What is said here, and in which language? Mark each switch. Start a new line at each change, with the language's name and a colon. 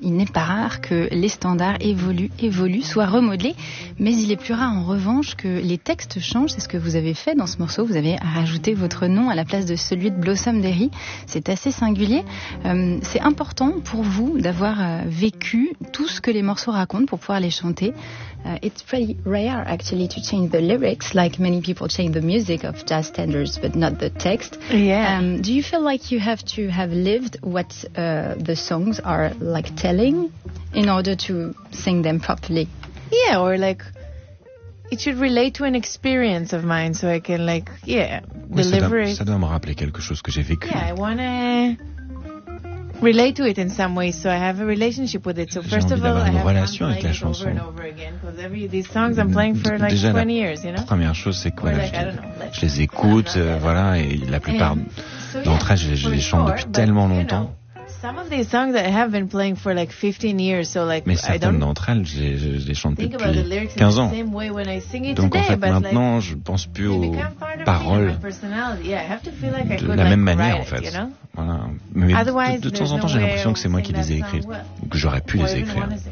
French: Il n'est pas rare que les standards évoluent, soient remodelés, mais il est plus rare en revanche que les textes changent. C'est ce que vous avez fait dans ce morceau, vous avez rajouté votre nom à la place de celui de Blossom Derry. C'est assez singulier. C'est important pour vous d'avoir vécu tout ce que les morceaux racontent pour pouvoir les chanter.
English: It's pretty rare actually to change the lyrics, like many people change the music of jazz standards but not the text. Yeah. Do you feel like you have to have lived what the songs are like telling in order to sing them properly? Yeah, or like it should relate to an experience of mine so I can like, yeah, deliver it.
French: Ça doit me rappeler quelque chose que j'ai vécu.
English: Yeah, I wanna relate to it in some way, so I have a relationship with it. So first of all, I have
French: relation avec la chanson.
English: Over and over again, these songs I'm playing for like 20 years, you know.
French: Première chose, c'est quoi, je les écoute, voilà, et la plupart d'entre elles, je les chante depuis tellement longtemps.
English: Some of these songs I have been playing for like 15 years, so like
French: mais certaines d'entre elles, je les chante depuis 15 ans. Donc en fait, maintenant, je pense plus aux paroles de la même manière, en fait. Voilà. Mais de temps en temps, j'ai l'impression que c'est moi qui les ai écrites, ou que j'aurais pu les écrire.